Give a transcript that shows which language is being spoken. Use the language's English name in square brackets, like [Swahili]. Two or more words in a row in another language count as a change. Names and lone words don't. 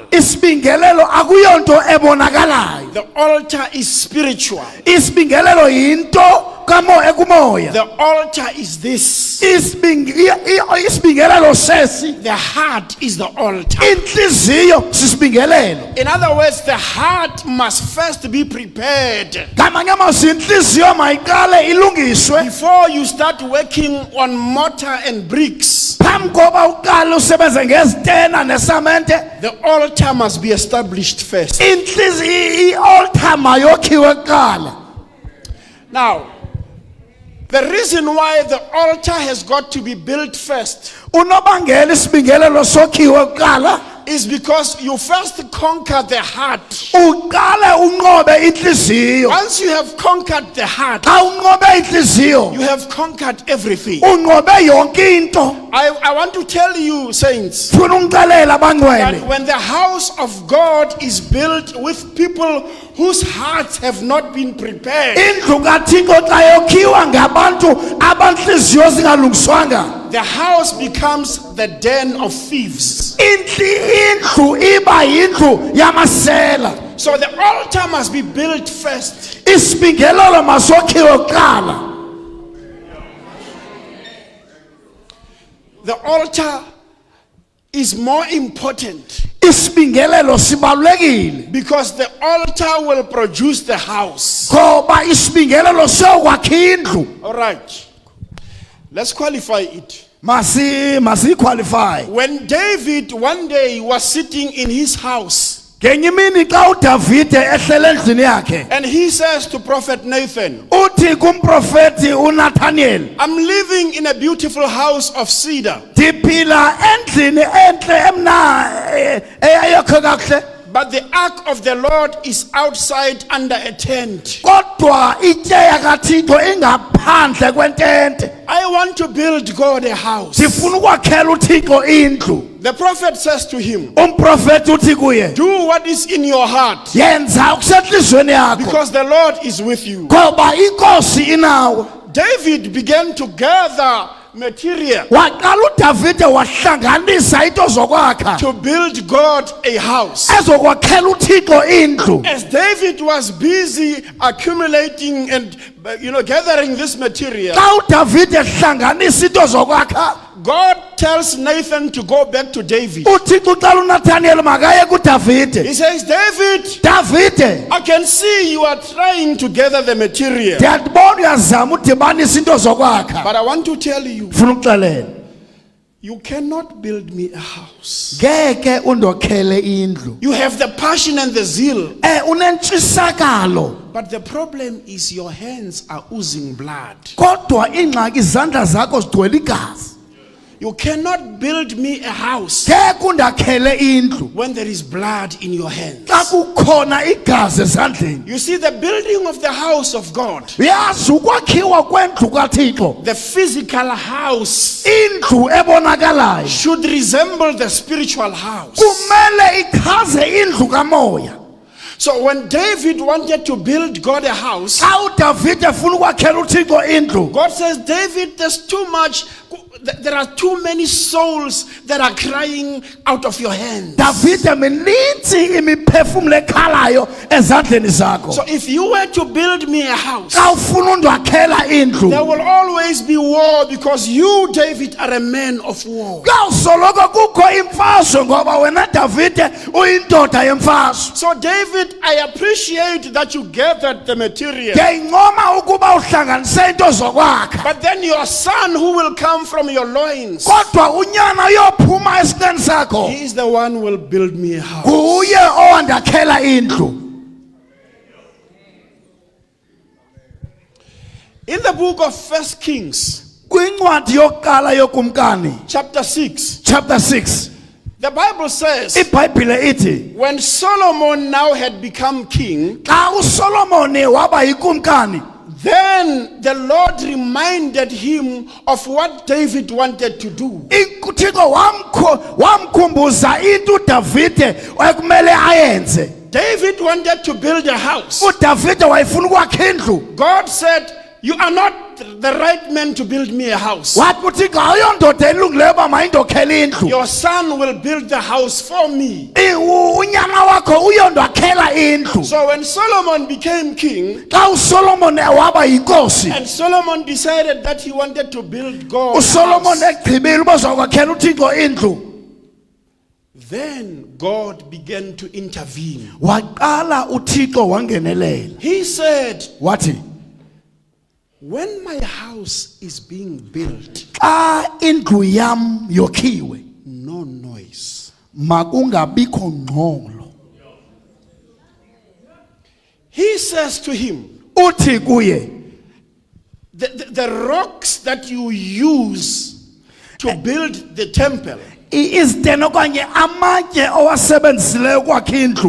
[Xhosa] isibingelelo akuyonto ebonakalayo. [English] The altar is spiritual. [Xhosa] Isibingelelo yinto ekumoya. [English] The altar is this. [Xhosa] Isibingelelo sesi [English] The heart is the altar. [Xhosa] inhliziyo sisibingelelo. [English] In other words, the heart must first be prepared [Xhosa] Ngamanye amazwi inhliziyo mayiqale ilungiswe [English] before you start working on mortar and bricks. [Xhosa] phambi koba uqale usebenze ngezitena nesamente. [English] The altar must be established first. [Xhosa] Inhliziyo i-altar mayokhiwe kuqala. [English] Now, the reason why the altar has got to be built first [Xhosa] Unobangela isibingelelo sokhiwe kuqala [English] is because you first conquer the heart. [Xhosa] uqale unqobe inhliziyo. [English] Once you have conquered the heart, [Xhosa] Xa unqobe inhliziyo [English] you have conquered everything. [Xhosa] unqobe yonke into. [English] I want to tell you, saints, [Xhosa] Funa ungixelela [English] that [Xhosa] abangcwele [English] when the house of God is built with people whose hearts have not been prepared, [Xhosa] indlu kaThixo xa yokhiwa ngabantu abanhliziyo zingalungiswanga [English] the house becomes the den of thieves. [Xhosa] indlu iba yindlu yamasela. [English] So the altar must be built first. [Xhosa] Isibingelelo masokhiwe kuqala. [English] The altar is more important [Xhosa] Isibingelelo sibalulekile [English] because the altar will produce the house. [Xhosa] ngoba isibingelelo siyokwakha indlu. [English] All right. Let's qualify it. [Xhosa] Masiqualify. [English] When David one day was sitting in his house, [Xhosa] Ngenye imini xa uDavide ehlele endlini yakhe [English] and he says to Prophet Nathan, [Xhosa] uthi kumprofeti uNathaniel, [English] I'm living in a beautiful house of cedar, [Xhosa] ndiphila endlini enhle eyayokhe kakuhle [English] but the ark of the Lord is outside under a tent. [Xhosa] kodwa ityeya kaThixo ingaphandle kwentente. [English] I want to build God a house. [Xhosa] Ndifuna ukwakhela uThixo indlu. [English] The prophet says to him, [Xhosa] Umprofeti uthi kuye, [English] do what is in your heart, [Xhosa] yenza okusenhlizweni yakho [English] because the Lord is with you. [Xhosa] ngoba inkosi inawe. [English] David began to gather material [Xhosa] waqala uDavide wahlanganisa into zokwakha [English] to build God a house. [Xhosa] ezokwakhela uThixo indlu. [English] As David was busy accumulating and gathering this material, [Xhosa] Xa uDavide ehlanganisa into zokwakha, [English] God tells Nathan to go back to David. [Xhosa] uThixo ucela uNathaniel makaye kuDavide. [English] He says, David, [Xhosa] Davide, [English] I can see you are trying to gather the material, [Xhosa] ndiyabona uyazama udibanisa into zokwakha. [English] but I want to tell you, [Xhosa] Ufuna ukuxelela, [English] you cannot build me a house. [Xhosa] ngeke undokhele indlu. [English] You have the passion and the zeal, [Xhosa] Unentshisakalo, [English] but the problem is your hands are oozing blood. [Xhosa] kodwa ingxaki izandla zakho zigcwele igazi. [English] You cannot build me a house [Xhosa] Ngeke undakhele indlu [English] when there is blood in your hands. [Xhosa] xa kukhona igazi ezandleni. [English] You see, the building of the house of God, [Xhosa] Uyazi ukwakhiwa kwendlu kaThixo, [English] the physical house, [Xhosa] indlu ebonakalayo [English] should resemble the spiritual house. [Xhosa] kumele ichaze indlu kamoya. [English] So when David wanted to build God a house, [Xhosa] Xa uDavide efuna ukwakhela uThixo indlu, [English] God says, David, there are too many souls that are crying out of your hands. [Xhosa] Davide mininzi imiphefumulo ekhalayo ezandleni zakho. [English] So if you were to build me a house, [Xhosa] Xa ufuna undwakhela indlu, [English] there will always be war, because you, David, are a man of war. [Xhosa] kawusoloko kukho imfazwe ngoba wena Davide uyindoda yemfazwe. [English] So David, I appreciate that you gathered the material, [Xhosa] Ngiyayincoma ukuba uhlanganise into zokwakha, [English] but then your son who will come from your loins, [Xhosa] kodwa unyana uyophuma esinqeni sakho, [English] he is the one who will build me a house. [Xhosa] nguye owandakhela indlu. [English] In the book of 1 Kings, [Xhosa] Kwincwadi yokuqala yokumkani, [English] chapter 6, chapter 6, the Bible says, [Xhosa] iBhayibhile ithi [English] when Solomon now had become king, [Xhosa] xa uSolomoni waba yikumkani, [English] then the Lord reminded him of what David wanted to do. [Xhosa] uThixo wamkhumbuza into uDavide wayekumele ayenze. [English] David wanted to build a house. [Xhosa] uDavide wayefuna ukwakha indlu. [English] God said, you are not the right man to build me a house. [Xhosa] Wathi uThixo awuyondoda elungileyo uba mayindokhele indlu. [English] Your son will build the house for me. [Xhosa] Unyana wakho uyondakhela indlu. [English] So when Solomon became king, [Xhosa] Xa uSolomoni waba yinkosi, [English] and Solomon decided that he wanted to build God a [Xhosa] uSolomoni [English] house, [Xhosa] egqibile uba uzakwakhela uThixo indlu, [English] then God began to intervene. [Xhosa] waqala uThixo wangenelela. [English] He said, [Xhosa] Wathi [English] when my house is being built, [Xhosa] xa indlu yam yokhiwe [English] no noise. [Xhosa] makungabikho ngxolo. [English] He says to him, [Xhosa] Uthi kuye, [English] the rocks that you use to build the temple, [Xhosa] izitena okanye amatye owasebenzisileyo ukwakha indlu